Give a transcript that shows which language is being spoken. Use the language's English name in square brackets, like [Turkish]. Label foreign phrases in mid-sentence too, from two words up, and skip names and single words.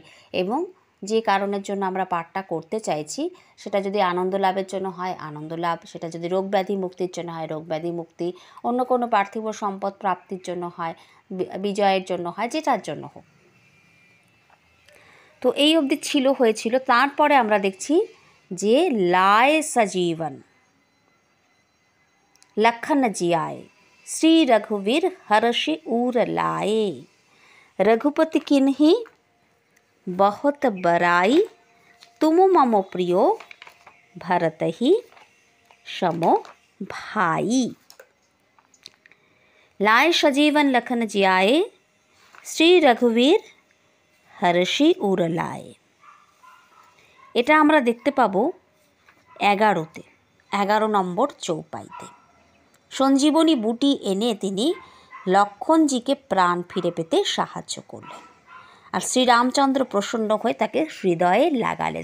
[Bangla] এবং যে কারণের জন্য আমরা পাঠটা করতে চাইছি, সেটা যদি আনন্দ লাভের জন্য হয় আনন্দ লাভ, সেটা যদি রোগ ব্যাধি মুক্তির জন্য হয় রোগ ব্যাধি মুক্তি, অন্য কোনো পার্থিব সম্পদ প্রাপ্তির জন্য হয়, বিজয়ের জন্য হয়, যেটার জন্য হোক। তো এই অবধি হয়েছিল। তারপরে আমরা দেখছি যে [Hindi] लाए सजीवन लखन जियाए, श्री रघुवीर हर्षि उर लाए, रघुपति किन्ही बहुत बराई, तुम मम प्रियो भरत ही समो भाई। लाए सजीवन लखन जियाए, श्री रघुवीर हर्षि उर लाए। [Bangla] এটা আমরা দেখতে পাবো 11তে, 11 নম্বর চৌপাইতে। সঞ্জীবনী বুটি এনে তিনি লক্ষণজিকে প্রাণ ফিরে পেতে সাহায্য করলেন। আর শ্রীরামচন্দ্র প্রসন্ন হয়ে তাকে হৃদয়ে লাগালেন।